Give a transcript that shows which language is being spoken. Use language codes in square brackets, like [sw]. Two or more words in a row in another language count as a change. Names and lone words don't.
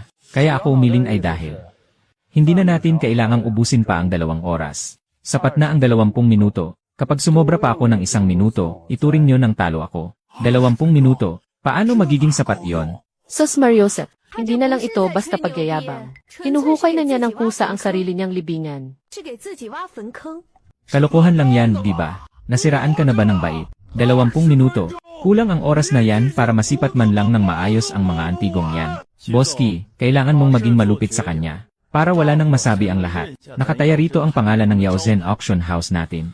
[tl] Kaya ako umiling ay dahil. Hindi na natin kailangang ubusin pa ang 2 oras. Sapat na ang 20 minuto. Kapag sumobra pa ako ng 1 minuto, ituring niyo ng talo ako. 20 minuto. Paano magiging sapat iyon? Sus Mariosep, hindi na lang ito basta pagyayabang. Hinuhukay na niya ng kusa ang sarili niyang libingan. [zh] 是给自己挖坟坑。 [tl] Kalokohan lang yan, di ba? Nasiraan ka na ba ng bait? 20 minuto. Kulang ang oras na yan para masipat man lang ng maayos ang mga antigong yan. Boski, kailangan mong maging malupit sa kanya. Para wala nang masabi ang lahat. Nakataya rito ang pangalan ng Yaozhen Auction House natin.